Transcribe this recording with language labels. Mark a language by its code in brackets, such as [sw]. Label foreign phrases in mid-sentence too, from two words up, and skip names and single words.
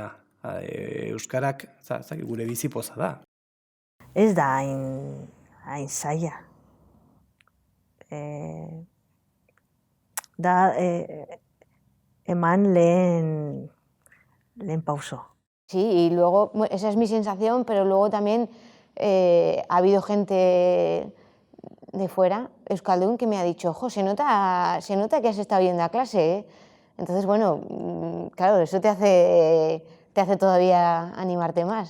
[eu] Euskarak, gure bizipoza da. Ez da hain zaila. Da eman lehen pauso. [es] Sí, y luego, esa es mi sensación, pero luego también ha habido gente de fuera, euskaldun, que me ha dicho, ojo, se nota que has estado yendo a clase, ¿eh? Entonces, bueno, claro, eso te hace todavía animarte más.